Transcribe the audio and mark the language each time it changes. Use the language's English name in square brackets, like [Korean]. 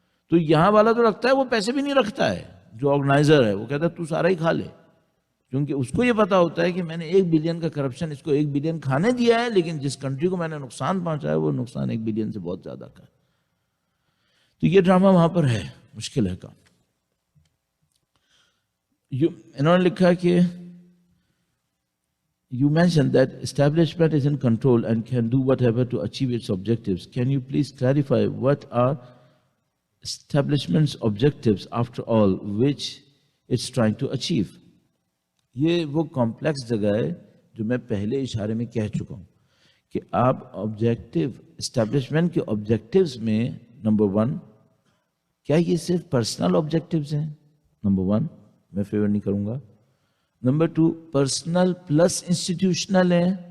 [Urdu] تو یہاں والا تو لگتا ہے وہ پیسے بھی نہیں رکھتا ہے، جو آرگنائزر ہے وہ کہتا ہے تو سارا ہی کھا لے، کیونکہ اس کو یہ پتا ہوتا ہے کہ میں نے 1 بلین کا کرپشن اس کو 1 بلین کھانے دیا ہے، لیکن جس کنٹری کو میں نے نقصان پہنچایا وہ نقصان 1 بلین سے بہت زیادہ کا ہے۔ تو یہ ڈرامہ وہاں پر ہے، مشکل ہے کام۔ انہوں نے لکھا کہ [English] you mentioned that establishment is in control and can do whatever to achieve its objectives. Can you please clarify what are establishment's objectives after all which it's trying to achieve? [Urdu] یہ وہ کمپلیکس جگہ ہے جو میں پہلے اشارے میں کہہ چکا ہوں کہ آپ آبجیکٹو اسٹیبلشمنٹ کے آبجیکٹیوز میں نمبر 1 کیا یہ صرف پرسنل آبجیکٹیوز ہیں؟ نمبر 1 میں فیور نہیں کروں گا۔ نمبر 2 پرسنل پلس انسٹیٹیوشنل ہے،